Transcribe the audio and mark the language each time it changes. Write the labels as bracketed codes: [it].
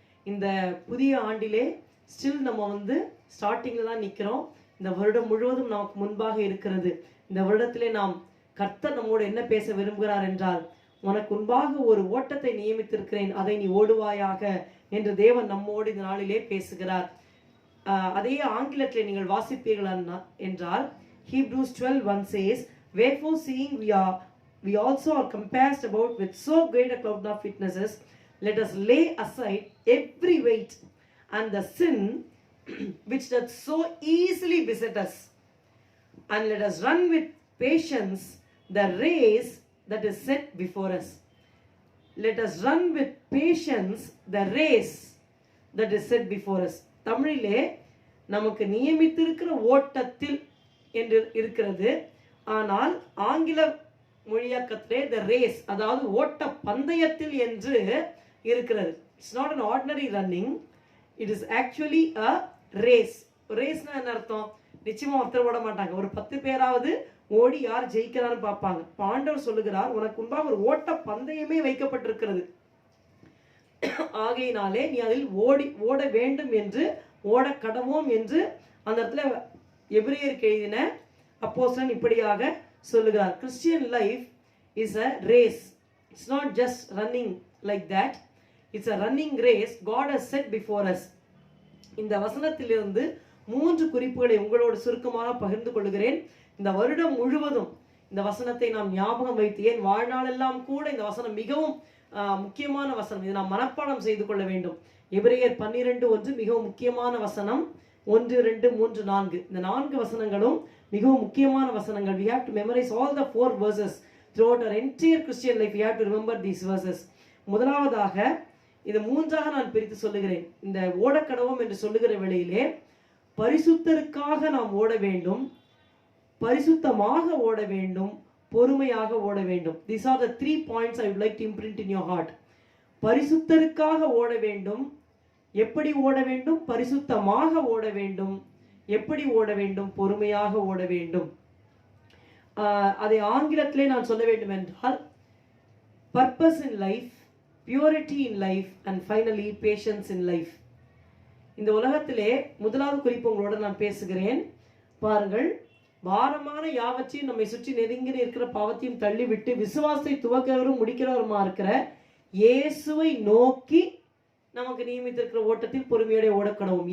[ta] இந்த புதிய ஆண்டிலே ஸ்டில் நம்ம ஸ்டார்டிங்ல தான் நிற்கிறோம். இந்த வருடம் முழுவதும் நமக்கு முன்பாக இருக்கிறது. இந்த வருடத்திலே நாம் கர்த்தர் நம்மோடு என்ன பேச விரும்புகிறார் என்றால், உனக்கு முன்பாக ஒரு ஓட்டத்தை நியமித்திருக்கிறேன், அதை நீ ஓடுவாயாக என்று தேவன் நம்மோடு இந்த நாளிலே பேசுகிறார். அதே ஆங்கிலத்தில் நீங்கள் வாசிப்பீர்கள் என்றால், [en] Hebrews 12:1 says, wherefore seeing we also are compassed about with so great a cloud of witnesses, let us lay aside every weight and the sin which doth so easily beset us, and let us run with patience the race that is set before us. Let us run with patience the race that is set before us. [ta] தமிழிலே நமக்கு நியமித்திருக்கிற ஓட்டத்தில் என்று இருக்கிறது. ஆனால் ஆங்கில மொழியாக்கத்திலே [en] the race, [ta] அதாவது ஓட்ட பந்தயத்தில் என்று இருக்கிறது. [en] It's not an ordinary running, it is actually a race. [ta] ரேஸ்னா என்ன அர்த்தம்? நிச்சயமா ஒருத்தர் ஓட மாட்டாங்க, ஒரு 10 பேராவது ஓடி யார் ஜெயிக்கிறான்னு பார்ப்பாங்க. ஆண்டவர் சொல்லுகிறார், உனக்கு முன்பாக ஒரு ஓட்ட பந்தயமே வைக்கப்பட்டிருக்கிறது. ஆகையினாலே நீ அதில் ஓட வேண்டும் என்று, ஓட கடவோம் என்று அந்த இடத்துல எபிரேயருக்கு எழுதின அப்போஸ்தலன் இப்படியாக சொல்லுகிறார். [en] Christian life is a race. It's not just running like that. It's a running race God has set before us. [ta] இந்த வசனத்திலிருந்து 3 குறிப்புகளை உங்களோடு சுருக்கமாக பகிர்ந்து கொள்கிறேன். இந்த வருடம் முழுவதும் இந்த வசனத்தை நாம் ஞாபகம் வைத்து, ஏன் வாழ்நாளெல்லாம் கூட இந்த வசனம் மிகவும் முக்கியமான வசனம், இதை நாம் மனப்பாடம் செய்து கொள்ள வேண்டும். எபிரேயர் 12:1 மிகவும் முக்கியமான வசனம். 1, 2, 3, 4 இந்த 4 வசனங்களும் மிகவும் முக்கியமான வசனங்கள். [en] We have to memorize all the 4 verses throughout our entire Christian life. We have to remember these verses. [ta] முதலாவதாக இது 3ஆக நான் பிரித்து சொல்லுகிறேன். இந்த ஓடக்கடவோம் என்று சொல்லுகிற வேளையிலே பரிசுத்தருக்காக நாம் ஓட வேண்டும், பரிசுத்தமாக ஓட வேண்டும், பொறுமையாக ஓட வேண்டும். [en] These are the 3 points I would like to imprint in your heart. [ta] பரிசுத்தருக்காக ஓட வேண்டும், எப்படி ஓட வேண்டும்? பரிசுத்தமாக ஓட வேண்டும். எப்படி ஓட வேண்டும்? பொறுமையாக ஓட வேண்டும். அதை ஆங்கிலத்திலே நான் சொல்ல வேண்டும் என்றால், [en] purpose in life, purity in life and finally patience in life. [ta] இந்த உலகத்திலே முதலாவது குறிப்பு உங்களோட நான் பேசுகிறேன். பாருங்கள், பாரமான யாவற்றையும் நம்மை சுற்றி நெருங்கி இருக்கிற பாவத்தையும் தள்ளிவிட்டு, விசுவாசத்தை துவக்கிறவரும் முடிக்கிறவருமா இருக்கிற இயேசுவை நோக்கி நமக்கு நியமித்திருக்கிற ஓட்டத்தில் பொறுமையோட ஓடக்கடவும்.